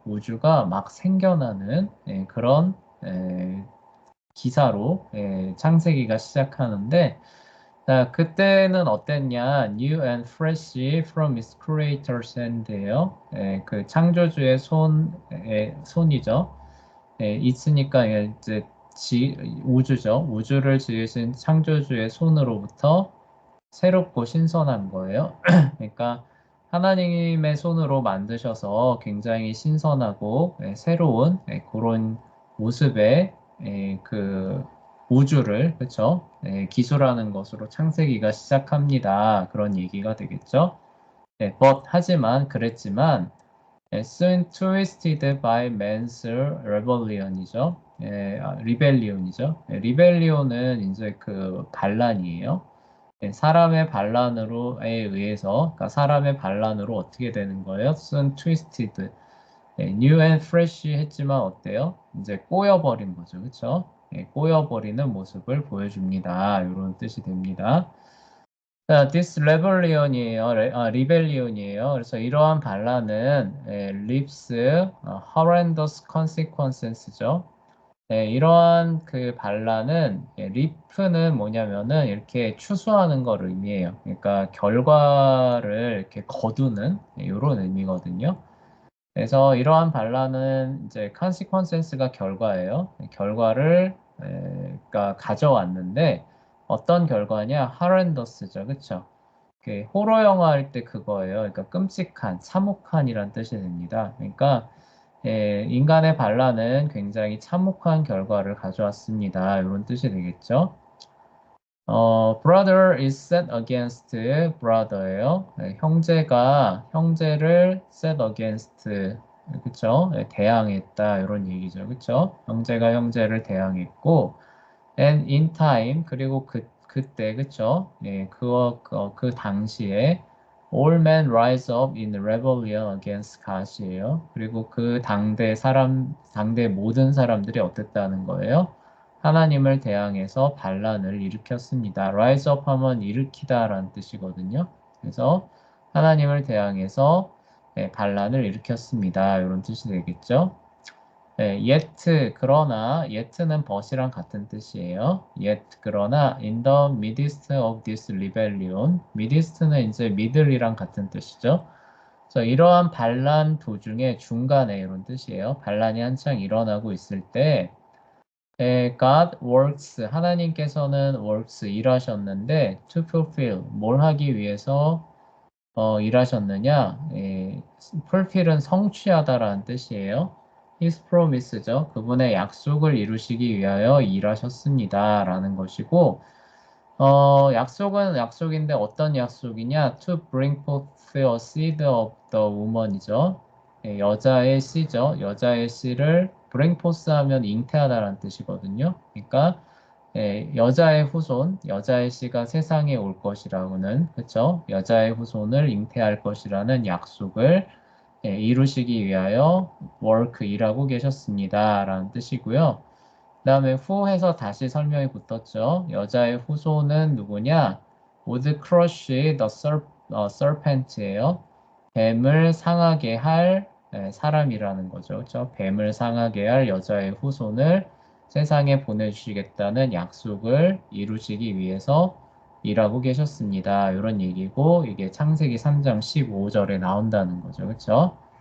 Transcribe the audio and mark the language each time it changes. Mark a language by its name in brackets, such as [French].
[Korean] 우주가 막 생겨나는 그런 기사로 창세기가 시작하는데 자, 그때는 어땠냐? [English] New and fresh from its creator's hand예요. [Korean] 그 창조주의 손이죠. 있으니까 이제 우주죠. 우주를 지으신 창조주의 손으로부터 새롭고 신선한 거예요. 그러니까 하나님의 손으로 만드셔서 굉장히 신선하고 새로운 그런 모습의 그 우주를 그쵸? 기술하는 것으로 창세기가 시작합니다. 그런 얘기가 되겠죠. 하지만 그랬지만 [English] soon twisted by man's rebellion이죠. [Korean] 리벨리온이죠. 리벨리온은 이제 그 반란이에요. 사람의 반란으로에 의해서, 그러니까 사람의 반란으로 어떻게 되는 거예요? [English] soon twisted. new and fresh 했지만 어때요? [Korean] 이제 꼬여버린 거죠. 그쵸? 꼬여버리는 모습을 보여줍니다. 이런 뜻이 됩니다. [English] 자, this rebellion이에요. rebellion이에요. [Korean] 그래서 이러한 반란은 [English] leaves horrendous consequences죠. [Korean] 이러한 그 반란은 리프는 뭐냐면은 이렇게 추수하는 걸 의미해요. 그러니까 결과를 이렇게 거두는 이런 의미거든요. 그래서 이러한 반란은 이제 consequences가 결과예요. 결과를 그러니까 가져왔는데 어떤 결과냐? horrendous죠, 그렇죠? 호러 영화 할 때 그거예요. 그러니까 끔찍한, 참혹한이란 뜻이 됩니다. 그러니까 인간의 반란은 굉장히 참혹한 결과를 가져왔습니다. 이런 뜻이 되겠죠. [English] brother is set against brother예요. [Korean] 형제가 형제를 set against 그쵸? 대항했다 이런 얘기죠. 그쵸? 형제가 형제를 대항했고 [English] and in time [Korean] 그리고 그때 그쵸? 그 당시에 [English] all men rise up in rebellion against God이에요. [Korean] 그리고 그 당대 모든 사람들이 어땠다는 거예요? 하나님을 대항해서 반란을 일으켰습니다. rise up 하면 일으키다라는 뜻이거든요. 그래서 하나님을 대항해서 반란을 일으켰습니다. 이런 뜻이 되겠죠. yet 그러나 yet는 but이랑 같은 뜻이에요. [English] yet 그러나 in the midst of this rebellion midst는 이제 middle이랑 같은 뜻이죠. [Korean] 그래서 이러한 반란 도중에 중간에 이런 뜻이에요. 반란이 한창 일어나고 있을 때 [English] God works [Korean] 하나님께서는 works 일하셨는데 to fulfill 뭘 하기 위해서 일하셨느냐? fulfill은 성취하다라는 뜻이에요. [English] His promise죠. [Korean] 그분의 약속을 이루시기 위하여 일하셨습니다. 라는 것이고, 약속은 약속인데 어떤 약속이냐? [English] To bring forth a seed of the woman이죠. [Korean] 여자의 씨죠. 여자의 씨를 bring forth 하면 잉태하다라는 뜻이거든요. 그러니까 여자의 후손, 여자의 씨가 세상에 올 것이라고는, 그쵸? 여자의 후손을 잉태할 것이라는 약속을 이루시기 위하여 work 일하고 계셨습니다. 라는 뜻이고요. 그 다음에 후해서 다시 설명이 붙었죠. 여자의 후손은 누구냐? [English] would crush the serpent예요. [Korean] 뱀을 상하게 할 사람이라는 거죠. 그렇죠? 뱀을 상하게 할 여자의 후손을 세상에 보내주시겠다는 약속을 이루시기 위해서 일하고 계셨습니다. 이런 얘기고 이게 창세기 3장 15절에 나온다는 거죠. 그렇죠?